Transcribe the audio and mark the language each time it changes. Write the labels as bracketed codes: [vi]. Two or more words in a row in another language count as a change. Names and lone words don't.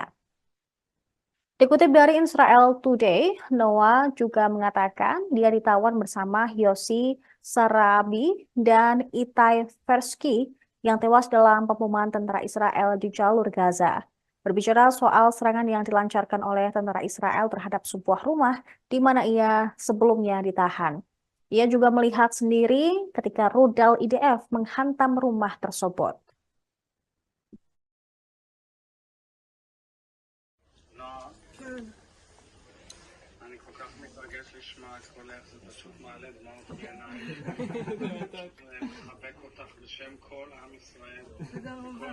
[id] Dikutip dari Israel Today, Noah juga mengatakan dia ditawan bersama Yossi Sarabi dan Itai Versky yang tewas dalam pemboman tentara Israel di jalur Gaza. Berbicara soal serangan yang dilancarkan oleh tentara Israel terhadap sebuah rumah di mana ia sebelumnya ditahan. Ia juga melihat sendiri ketika rudal IDF menghantam rumah tersebut. [he] אני כל כך מתרגש לשמוע את קולך, זה פשוט מעלה דמעות בעיניים. מחבק אותך בשם כל עם ישראל. תודה רבה.